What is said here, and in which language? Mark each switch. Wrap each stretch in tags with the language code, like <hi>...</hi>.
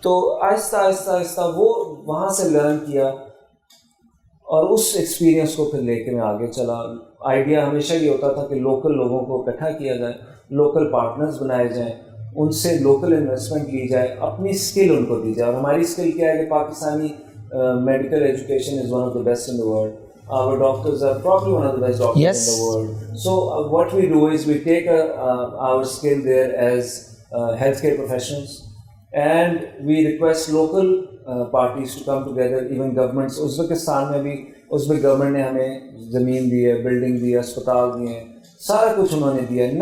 <ur>تو آہستہ آہستہ وہ وہاں سے لرن کیا, اور اس ایکسپیرینس کو پھر لے کے میں آگے چلا. آئیڈیا ہمیشہ یہ ہوتا تھا کہ لوکل لوگوں کو اکٹھا کیا جائے, لوکل پارٹنرز بنائے جائیں, ان سے لوکل انویسٹمنٹ لی جائے, اپنی اسکل ان کو دی جائے. اور ہماری اسکل کیا ہے کہ Pakistani</ur> <en>medical education is one of the best in the world. Our doctors are probably one of the best doctors in the world. So what we do is we take our skill there as healthcare professionals, and we request local parties to come together, even governments.</en> <ur>Uzbekistan میں بھی ازبک government نے ہمیں زمین دی ہے, building دی ہے, اسپتال دیے ہیں, سارا کچھ انہوں نے دیا ہے.</ur>